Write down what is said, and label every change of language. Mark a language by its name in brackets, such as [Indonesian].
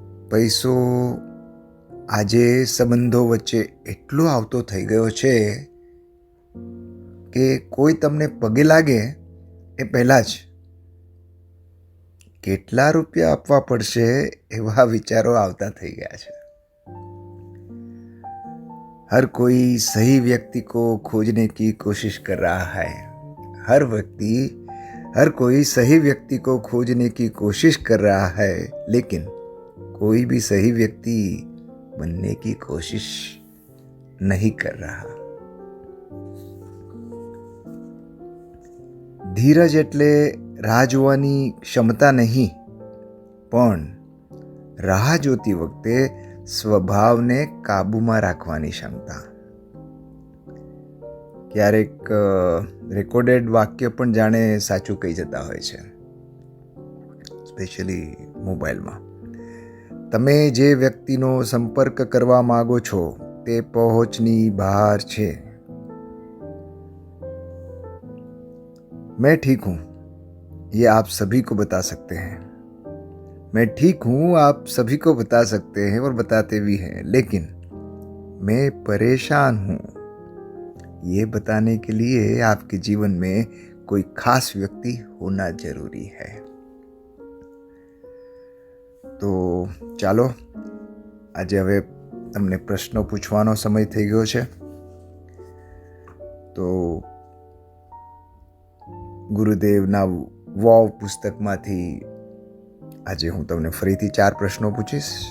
[Gujarati] પૈસો આજે સંબંધો વચ્ચે એટલો આવતો થઈ ગયો છે કે કોઈ તમને પગે લાગે એ પહેલાં જ કેટલા રૂપિયા આપવા પડશે એવા વિચારો આવતા થઈ ગયા છે. [Hindi] हर कोई सही व्यक्ति को खोजने की कोशिश कर रहा है. हर कोई सही व्यक्ति को खोजने की कोशिश कर रहा है, लेकिन कोई भी सही व्यक्ति बनने की कोशिश नहीं कर रहा. [Gujarati] ધીરજ એટલે રાહ જોવાની ક્ષમતા નહીં, પણ રાહ જોતી વખતે સ્વભાવને કાબૂમાં રાખવાની ક્ષમતા. ક્યારેક રેકોર્ડેડ વાક્ય પણ જાણે સાચું કહી જતા હોય છે, સ્પેશિયલી મોબાઈલમાં. તમે જે વ્યક્તિનો સંપર્ક કરવા માગો છો તે પહોંચની બહાર છે. [Hindi] मैं ठीक हूँ ये आप सभी को बता सकते हैं. मैं ठीक हूँ आप सभी को बता सकते हैं और बताते भी हैं, लेकिन मैं परेशान हूँ ये बताने के लिए आपके जीवन में कोई खास व्यक्ति होना जरूरी है. [Gujarati] તો ચાલો આજે હવે તમને પ્રશ્નો પૂછવાનો સમય થઈ ગયો છે. તો ગુરુદેવના વોવ પુસ્તકમાંથી આજે હું તમને ફરીથી 4 પ્રશ્નો પૂછીશ.